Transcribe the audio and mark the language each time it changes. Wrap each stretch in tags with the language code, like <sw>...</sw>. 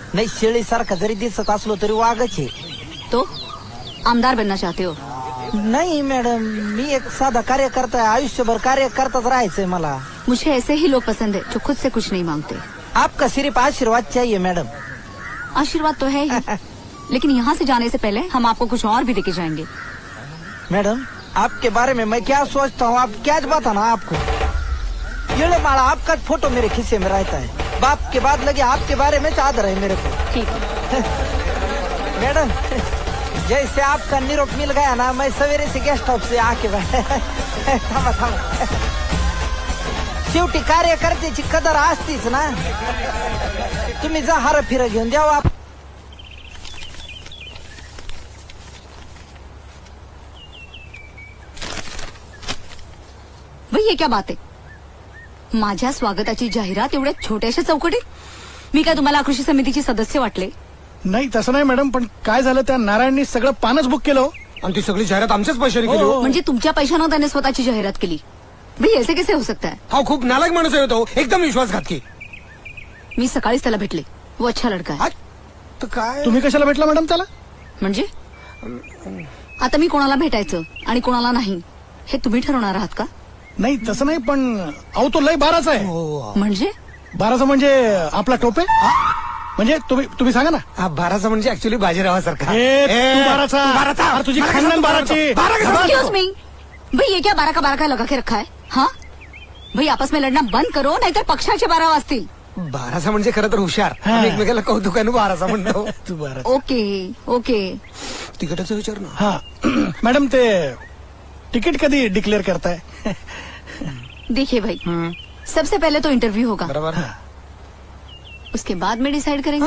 <mr>नाही, शेळीसारखा जरी दिसत असलो तरी वाघच आहे.</mr> <hi>तो आमदार बनना चाहते हो?</hi> <mr>नाही मॅडम, मी एक साधा कार्यकर्ता आहे. आयुष्यभर कार्यकर्ताच राहायचंय मला.</mr> <hi>मुझे ऐसे ही लोग पसंद है जो खुद से कुछ नहीं मांगते. आपका सिर्फ आशीर्वाद चाहिए मैडम. आशीर्वाद तो है ही, लेकिन यहाँ से जाने से पहले हम आपको कुछ और भी देके जाएंगे. मैडम, आपके बारे में मैं क्या सोचता हूँ, आप क्या बताना आपको. ये माला आपका फोटो मेरे खिस्से में रहता है. बाप के बाद लगे आपके बारे में चादर है मेरे को. ठीक है. मैडम, जैसे आपका निरोप मिल गया ना, मैं सवेरे से गेस्ट हाउस से आके थांबा थांबा.</hi> <mr>शेवटी कार्यकर्त्याची कदर असतीच ना. तुम्ही जा, हार फिर घेऊन द्यावा.</mr> <hi>भाई ये क्या बात आहे?</hi> <mr>माझ्या स्वागताची जाहिरात एवढ्या छोट्याशा चौकटीत? मी काय तुम्हाला कृषी समितीची सदस्य वाटले? नाही तसं नाही मॅडम, पण काय झालं, त्या नारायणनी सगळं पानच बुक केलं. आणि ती सगळी जाहिरात आमच्याच पैशाने केली. म्हणजे तुमच्या पैशानं त्याने स्वतःची जाहिरात केली?</mr> <hi>भाई ऐसे कैसे हो सकता है?</hi> <mr>हा खूप नालायक माणूस आहे तो, एकदम विश्वासघातकी. मी सकाळीच त्याला भेटले.</mr> <hi>वो अच्छा लड़का है.</hi> <mr>तर काय तुम्ही कशाला भेटला मॅडम त्याला? म्हणजे आता मी कोणाला भेटायचं आणि कोणाला नाही हे तुम्ही ठरवणार आहात का? नाही तसं नाही, पण अहो तो लय बाराचा आहे. म्हणजे बाराचा म्हणजे आपला टोपे. म्हणजे तुम्ही सांगा ना. हा बाराचा म्हणजे ऍक्च्युली बाजीरावासारखा. तू बाराचा. अरे तुझी खानदान बाराची.</mr> <hi>एक्सक्यूज मी, भाई ये क्या 12 का 12 का लगा के रखा है? हाँ भाई, आपस में लड़ना बंद करो,</hi> <mr>नाहीतर पक्षाचे 12 वाजतील. बाराचा म्हणजे खरं तर हुशार. आम्ही एकमेकाला कौतुकानं बाराचा म्हणतो. तू बारा.</mr> <en>Okay okay.</en> <mr>तिकीटाचा विचार ना. हा मॅडम, ते तिकीट कधी डिक्लेअर करताय?</mr> <hi>देखिए भाई, सबसे पहले तो इंटरव्यू होगा,</hi> <mr>बरोबर.</mr> <hi>उसके बाद में डिसाइड करेंगे.</hi>